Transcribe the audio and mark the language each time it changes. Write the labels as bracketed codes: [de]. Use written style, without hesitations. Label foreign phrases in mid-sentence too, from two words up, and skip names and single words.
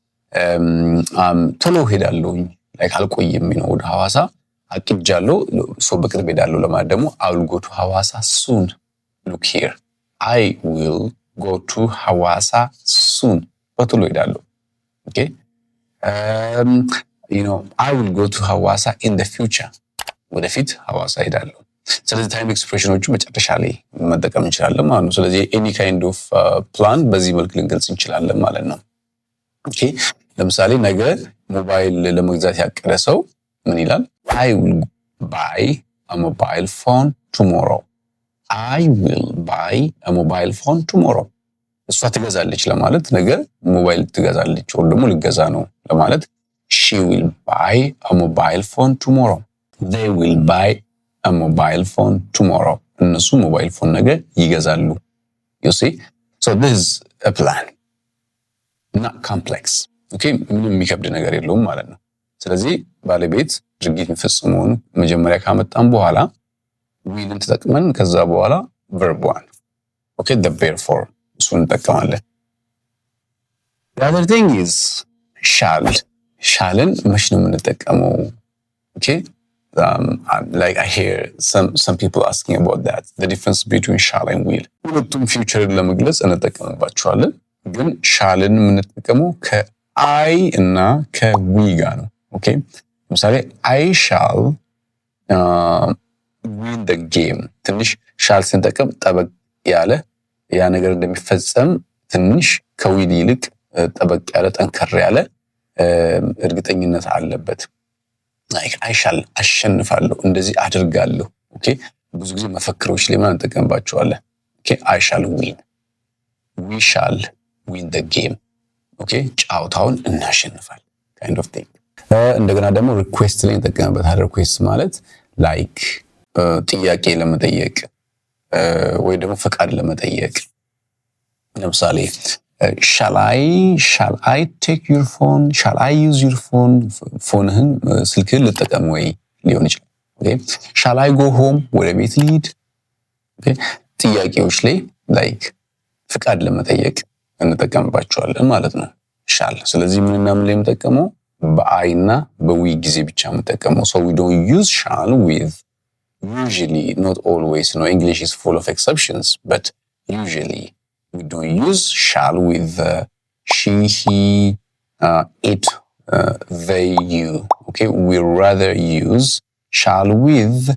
[am] ቶሎ ሄዳለሁኝ like አልቆይም ነው ወደ ሐዋሳ አቅጃለሁ so በቅርብ ሄዳለሁ ለማለት ደግሞ [en] I will go to ሐዋሳ soon look here I will go to ሐዋሳ soon [am] በቶሎ ሄዳለሁ okay [en] you know I will go to ሐዋሳ in the future [am] ወደፊት ሐዋሳ ሄዳለሁ። ስለዚህ ታይም ኤክስፕሬሽኖቹ መጨረሻ ላይ መጠቀም እንችላለን ማለት ነው። ስለዚህ [en] any kind of plan [am] በዚህ መልክ ልንገልጽ እንችላለን ማለት ነው። okay ለምሳሌ ነገ ሞባይል ለመግዛት ያቀደ ሰው ምን ይላል? [en] I will buy a mobile phone tomorrow I will buy a mobile phone tomorrow [am] እሷ ትገዛለች ለማለት ነገ ሞባይል ትገዛለች ወይ ደግሞ ልገዛ ነው ለማለት [en] she will buy a mobile phone tomorrow they will buy a mobile phone tomorrow [am] እነሱ [en] mobile phone [am] ነገ ይገዛሉ። [en] you see so this is a plan not complex okay [am] ምንም የሚከብድ ነገር የለውም ማለት ነው። ስለዚህ ባለቤት ድርጊት የሚፈጽመውን መጀመሪያ ካመጣን በኋላ ዊልን ተጠቅመን ከዛ በኋላ [en] verb one okay the therefore [am] እሱን እንጠቀማለን። [en] the other thing is [am] shallን መች ነው የምንጠቀመው? [en] okay like I hear some people asking about that the difference between shall and will [am] ሁለቱም ፊውቸርን ለመግለጽ እንጠቀምባቸዋለን። ግን [en] shallን [am] የምንጠቀመው ከአይ እና ከዊ ጋር ነው። [en] okay ለምሳሌ I shall win the game [am] ትንሽ shall ስንጠቀም ጠበቅ ያለ ያ ነገር እንደሚፈጸም ትንሽ ከዊል ይልቅ ጠበቅ ያለ ጠንከር ያለ እርግጠኝነት አለበት። [en] like I shall [am] አሸንፋለሁ እንደዚህ አድርጋለሁ። okay ብዙ ጊዜ መፈክሮች ላይ ማን እንጠቀምባቸዋለን? [en] okay I shall win we shall win the game okay [am] ጫውታውን እናሸንፋለን [en] kind of thing። [am] እንደገና ደግሞ ሪኩዌስት ላይ እንጠቀምበታለን። ሪኩዌስት ማለት ላይክ ጥያቄ ለመጠየቅ ወይ ደግሞ ፈቃድ ለመጠየቅ ለምሳሌ [en] shall I take your phone shall I use your phone [am] ፎንህን ስልክህን ልጠቀም ወይ ሊሆን ይችላል። [en] okay shall I go home [am] ወደ ቤት ልሂድ okay ጥያቄዎች ላይ ላይክ ፈቃድ ለመጠየቅ እንጠቀምባቸዋለን ማለት ነው [en] shall። [am] ስለዚህ ምንና ምን ላይ የምጠቀመው በአይና በዊ ጊዜ ብቻ የምጠቀመው [en] so we don't use shall with usually not always no English is full of exceptions but usually we don't use shall with she he it they you okay we rather use shall with